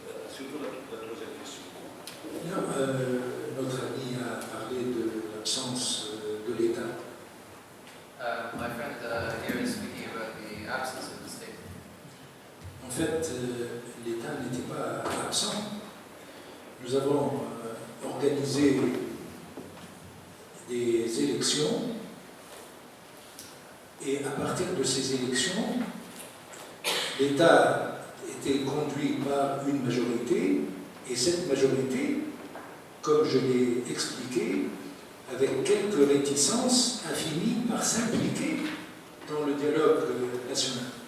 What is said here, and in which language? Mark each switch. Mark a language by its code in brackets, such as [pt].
[fr] surtout la troisième question. Non, notre ami a parlé de l'absence de l'État. [en] My friend here is speaking about the absence of the state. [fr] En fait, l'État n'était pas absent. Nous avons organisé des élections et à partir de ces élections, l'État était conduit par une majorité et cette majorité, comme je l'ai expliqué, avec quelques réticences, a fini par s'impliquer dans le dialogue national.